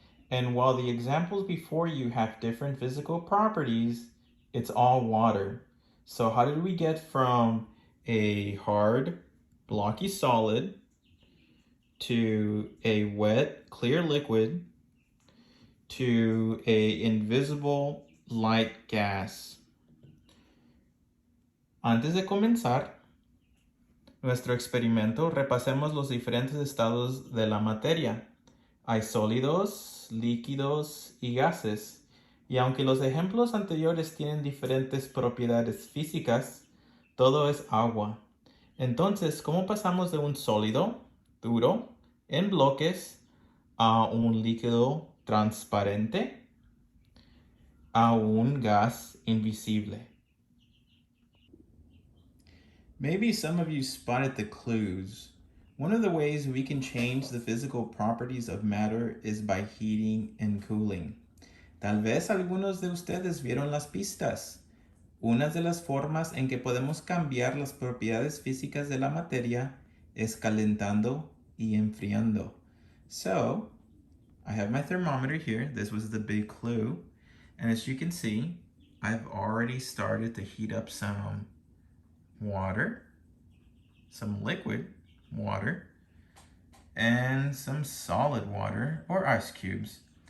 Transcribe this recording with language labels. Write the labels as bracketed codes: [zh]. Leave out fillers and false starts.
[en] And while the examples before you have different physical properties, it's all water. So how did we get from a hard, blocky solid to a wet, clear liquid to a invisible light gas? [es] Antes de comenzar nuestro experimento, repasemos los diferentes estados de la materia. Hay sólidos, líquidos y gases. Y aunque los ejemplos anteriores tienen diferentes propiedades físicas, todo es agua. Entonces, ¿cómo pasamos de un sólido, duro, en bloques, a un líquido transparente, a un gas invisible? [en] Maybe some of you spotted the clues. One of the ways we can change the physical properties of matter is by heating and cooling. [es] Tal vez algunos de ustedes vieron las pistas. Una de las formas en que podemos cambiar las propiedades físicas de la materia es calentando y enfriando. [en] So, I have my thermometer here. This was the big clue. And as you can see, I've already started to heat up some water, some liquid water, and some solid water or ice cubes.